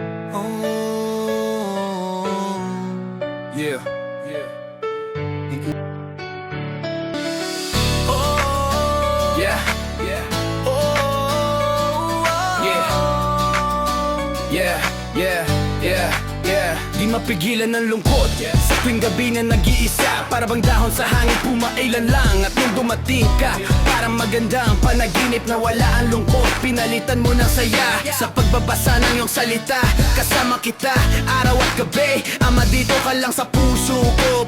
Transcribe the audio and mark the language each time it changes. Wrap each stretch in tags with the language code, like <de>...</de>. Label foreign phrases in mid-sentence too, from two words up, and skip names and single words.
<en>Oh, yeah, yeah. Oh, yeah, yeah. Oh, yeah, yeah, yeah, yeah, yeah.</en> <tl>Di mapigilan ng lungkot sa tuwing gabi na nag-iisa. Para bang dahon sa hangin pumailan lang. At nung dumating ka, parang magandang panaginip na wala ang lungkot. Pinalitan mo ng saya sa pagbabasa ng iyong salita. Kasama kita araw at gabi. Ama, dito ka lang sa puso ko.</tl>